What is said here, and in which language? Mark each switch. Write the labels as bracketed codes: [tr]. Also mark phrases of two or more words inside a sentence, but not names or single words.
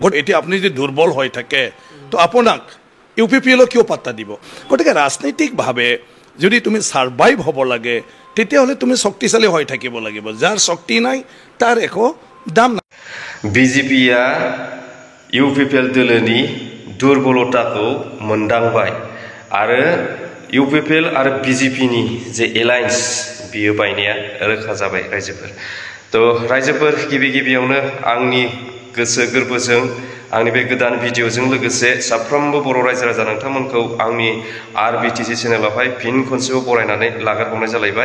[as] এতিয়া আপুনি যদি দুৰ্বল হৈ থাকে তো আপোনাক ইউপিপিএলক কিয় পাত্তা দিব? গতিকে ৰাজনৈতিকভাৱে যদি তুমি ছাৰ্ভাইভ হ'ব লাগে তেতিয়াহ'লে তুমি শক্তিশালী হৈ থাকিব লাগিব। যাৰ শক্তি নাই তাৰ একো দাম নাই। [brx] বিজেপিয়া ইউপিপিএল दोलोनि दुर्बलताखौ मोनदांबाय आरो इउपिपिएल आरो बिजेपिनि जे एलायन्स बियो बायनाया रोखा जाबाय रायजोफोर। तो रायजोफोर गिबियावनो आंनि गोसो गोरबोजों आंनि बे गोदान भिडिअजों लोगोसे साफ्रोमबो बर' रायजो राजा नोंथांमोनखौ आंनि आरबिटिसि चेनेलावहाय फिन खनसेबाव बरायनानै लागारबावनाय जालायबाय।